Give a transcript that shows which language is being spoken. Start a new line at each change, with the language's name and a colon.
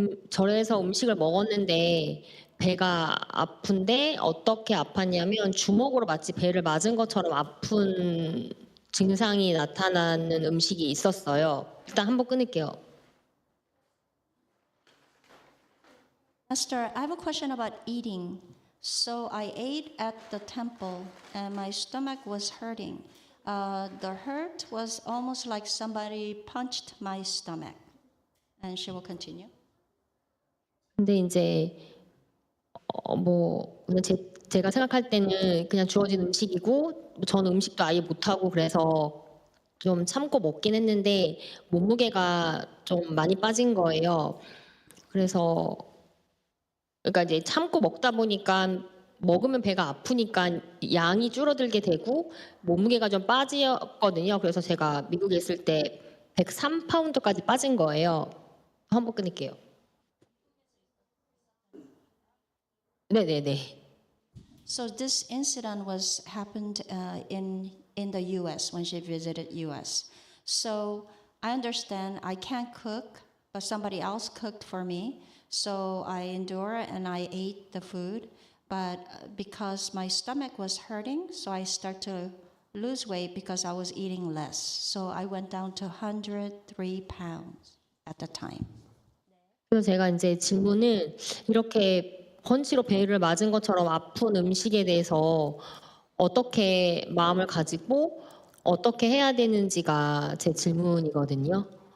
Korean: 절에서 음식을 먹었는데 배가 아픈데 어떻게 아팠냐면 주먹으로 마치 배를 맞은 것처럼 아픈 증상이 나타나는 음식이 있었어요. 일단 한번 끊을게요.
English: Master, I have a question about eating. So I ate at the temple and my stomach was hurting. The hurt was almost like somebody punched my stomach. And she will continue.
Korean: 근데 이제 그냥 제가 생각할 때는 그냥 주어진 음식이고 저는 음식도 아예 못하고 그래서 좀 참고 먹긴 했는데 몸무게가 좀 많이 빠진 거예요. 그래서 그러니까 이제 참고 먹다 보니까 먹으면 배가 아프니까 양이 줄어들게 되고 몸무게가 좀 빠졌거든요. 그래서 제가 미국에 있을 때 103파운드까지 빠진 거예요. 한번 끊을게요. 네네네.
English: So this incident happened in the U.S. when she visited U.S. So I understand I can't cook, but somebody else cooked for me. So I endure and I ate the food. But because my stomach was hurting, so I start to lose weight because I was eating less. So I went down to 103 pounds at the time.
Korean: 그래서 제가 이제 질문을 이렇게 펀치로 배를 맞은 것처럼 아픈 음식에 대해서 어떻게 마음을 가지고 어떻게 해야 되는지가 제 질문이거든요.